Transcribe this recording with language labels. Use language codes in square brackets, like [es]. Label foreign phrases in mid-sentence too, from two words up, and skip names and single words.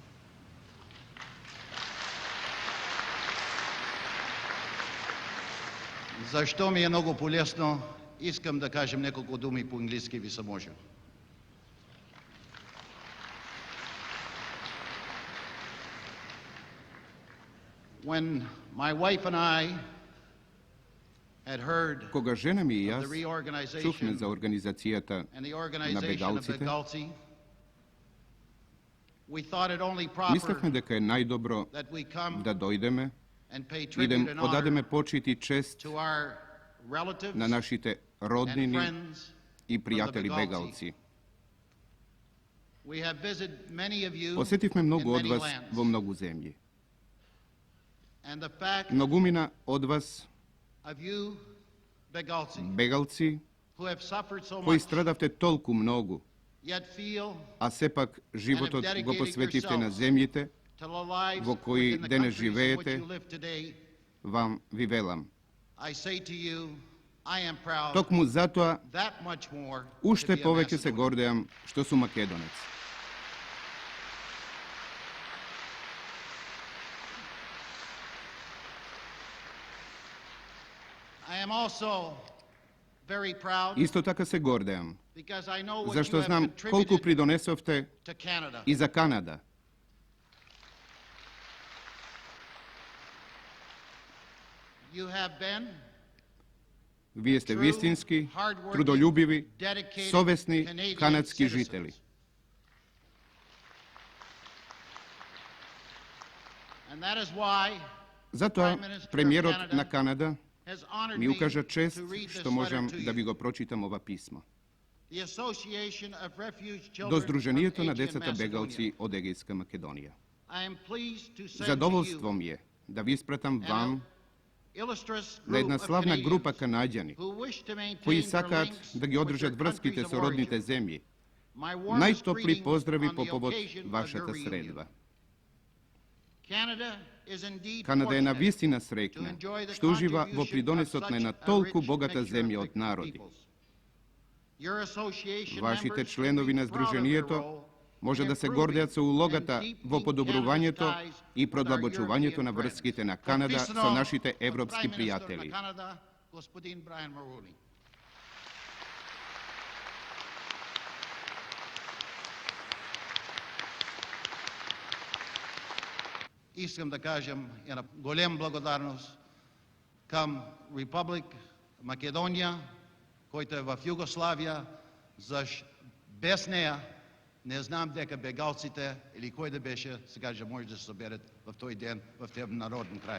[mk] Зашто ми е многу полесно, искам да кажем неколку думи по англиски, ви се може. [en] When my wife and I had heard [mk] Кога жена ми и [en] of [mk] јас [en] the reorganization [mk] чувме за организацијата [en] and the [mk] на [en] organization of [mk] бегалците, [en] Begalci, we thought it only proper [mk] мислевме дека е најдобро [en] that we come [mk] да дојдеме [en] and pay [mk] и да [en] tribute [mk] им [en] and [mk] одадеме [en] honor [mk] почит и чест [en] to our relatives [mk] на нашите [en] and [mk] роднини [en] friends [mk] и [en] from the [mk] пријатели [en] Begalci. [mk] бегалци. [en] We have visited many of you [mk] Посетивме [en] in [mk] многу од [en] many [mk] вас [en] lands. [mk] во многу земји. [en] And the fact [mk] Многумина од вас, [en] of you, Begalci, [mk] бегалци, [en] who have suffered so [mk] кои [en] much, [mk] страдавте толку многу, [en] yet feel [mk] а сепак животот [en] and have [mk] го [en] dedicated [mk] посветивте на [en] yourselves [mk] земјите, [en] to the lives [mk] во кои [en] within the [mk] денес [en] countries in which [mk] живеете, [en] you live today, [mk] вам ви велам. [en] I say to you, I am proud [mk] Токму затоа, [en] that much more [mk] уште [en] to be a [mk] повеќе се [en] Macedonian. [mk] гордеам што сум македонец. [en] I am also very proud [mk] Исто така се гордеам, [en] because I know what [mk] зашто [en] you have [mk] знам колку [en] contributed [mk] придонесовте [en] to Canada. [mk] и за Канада. [en] You have been [mk] Вие сте [en] true, [mk] вистински, [en] hardworking, [mk] трудолюбиви, [en] dedicated [mk] совесни [en] Canadian [mk] канадски [en] citizens. [mk] жители. [en] And that is why [mk] Затоа [en] Prime Minister of [mk] премиерот [en] Canada [mk] на Канада [en] has honored [mk] ми [en] me [mk] укажа чест [en] to read this [mk] што можам [en] letter to [mk] да [en] you. [mk] ви го прочитам ова писмо. [en] The Association of Refuge [mk] До [en] Children [mk] Сдруженијето [en] from [mk] на [en] Aegean [mk] децата [en] Macedonia. [mk] бегалци од Егејска Македонија. [en] I am pleased to send [mk] Задоволство [en] to you [mk] ми е да ви испратам вам [en] illustrious [mk] на една [en] group of [mk] славна [en] Canadians [mk] група канаѓани [en] who wish to maintain [mk] кои [en] their [mk] сакаат [en] links [mk] да ги [en] with [mk] одржат [en] their [mk] врските [en] countries [mk] со [en] of [mk] родните [en] origin. [mk] земји. [en] My warmest [mk] Најтопли [en] greetings [mk] поздрави [en] on [mk] по [en] the [mk] повод [en] occasion of [mk] вашата [en] your reunion. [mk] средба. [en] Canada is indeed [mk] Канада е [en] fortunate [mk] навистина [en] to [mk] среќна [en] enjoy the [mk] што ужива во [en] contribution [mk] придонесот [en] of [mk] на една [en] such a [mk] толку [en] rich [mk] богата [en] mixture [mk] земја [en] of [mk] од народи. [en] peoples. Your association [mk] Вашите [en] members should [mk] членови [en] be [mk] на [en] proud of their [mk] Сдруженијето [en] role [mk] може [en] in [mk] да се [en] improving [mk] гордеат со улогата [en] and [mk] во [en] deepening [mk] подобрувањето [en] Canada's ties [mk] и [en] with our [mk] продлабочувањето на [en] European [mk] врските на [en] friends. [mk] Канада Подписано со нашите от европски [en] Prime Minister [mk] пријатели. на Канада, господин Брайан Маруни. Искам да кажам една голема благодарност към Републик Македонија, којто е в Југославија, без неја не знам дека бегалците или кој да беше, сега же може да се соберат в тој ден в тој народен крај.